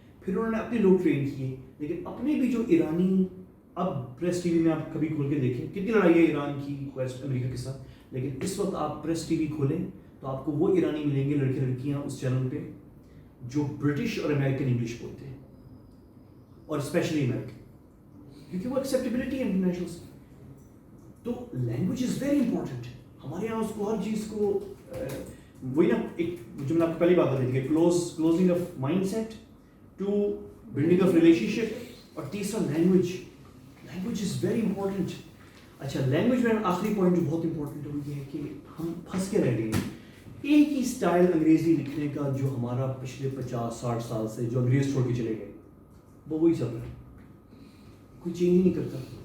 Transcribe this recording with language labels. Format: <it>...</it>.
<ur>پھر انہوں نے اپنے لوگ ٹرین کیے لیکن اپنے بھی جو ایرانی اب پریس ٹی وی میں آپ کبھی کھول کے دیکھیں کتنی لڑائی ہے ایران کی ویسٹ امریکہ کے ساتھ, لیکن اس وقت آپ پریس ٹی وی کھولیں تو آپ کو وہ ایرانی ملیں گے لڑکے لڑکیاں اس چینل پہ جو برٹش اور امریکن انگلش بولتے ہیں اور اسپیشلی امریکن کیونکہ وہ ایکسیپٹیبلٹی ہے انٹرنیشنل سے.</ur> <en>تو language is very important.</en> <ur>ہمارے یہاں اس کو ہر چیز کو وہی نا ایک جو میں نے آپ کو پہلی بات بتائی تھی کہ</ur> <en>closing of mindset to building of relationship,</en> <ur>اور تیسرا</ur> <en>Language is very important.</en> <ur>اچھا لینگویج میں آخری پوائنٹ جو بہت امپورٹنٹ ہے وہ یہ ہے کہ ہم پھنس کے رہ گئے ہیں ایک ہی اسٹائل انگریزی لکھنے کا جو ہمارا پچھلے 50-60 سال سے جو انگریز چھوڑ کے چلے گئے وہ وہی چل رہا ہے, کوئی چینج ہی نہیں کرتا.</ur>